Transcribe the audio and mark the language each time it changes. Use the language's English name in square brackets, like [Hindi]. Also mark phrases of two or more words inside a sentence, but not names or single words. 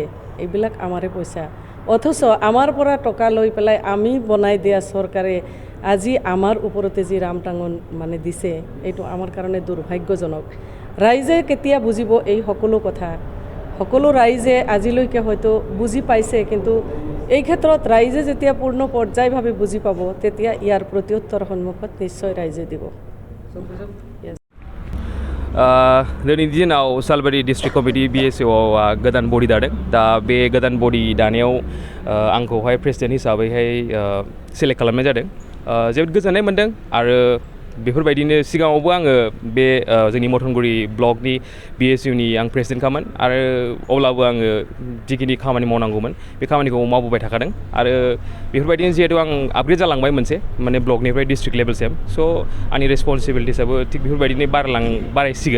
[Assamese] এইবিলাক আমাৰে পইচা, অথচ আমাৰ পৰা টকা লৈ পেলাই আমি বনাই দিয়া চৰকাৰে আজি আমাৰ ওপৰতে যি ৰামটাঙন মানে দিছে, এইটো আমাৰ কাৰণে দুৰ্ভাগ্যজনক। ৰাইজে কেতিয়া বুজিব এই সকলো কথা? সকলো ৰাইজে আজিলৈকে হয়তো বুজি পাইছে, কিন্তু এই ক্ষেত্ৰত ৰাইজে যেতিয়া পূৰ্ণ পৰ্যায়ভাৱে বুজি পাব তেতিয়া ইয়াৰ প্ৰত্যুত্তৰ সন্মুখত নিশ্চয় ৰাইজে দিব। [Bodo] दिनैनि दिनाव सालबारि [English] district committee [Bodo] BSAव गोदान बडि दादों। दा बे गोदान बडि दानायाव आंखौहाय प्रेसिडेन्ट हिसाबैहाय सेलेक्ट खालामनाय जादों। जोबोद गोजोननाय मोन्दों आरो बेफोरबायदिनो सिगाङावबो आङो बे जोंनि मथनगुरि ब्लकनि BSUनि आं प्रेसिडेन्टखामोन आरो अब्लाबो आङो जिखिनि खामानि मावनांगौमोन बे खामानिखौ मावबोबाय थाखादों आरो बेफोरबायदिनो जिहेतु आं आपग्रेड जालांबाय मोनसे माने ब्लकनिफ्राय [English] district level, [Bodo] स' आंनि रेसपन्सिबिलिटिसाबो थिग बेफोरबायदिनो बारायसिगोन।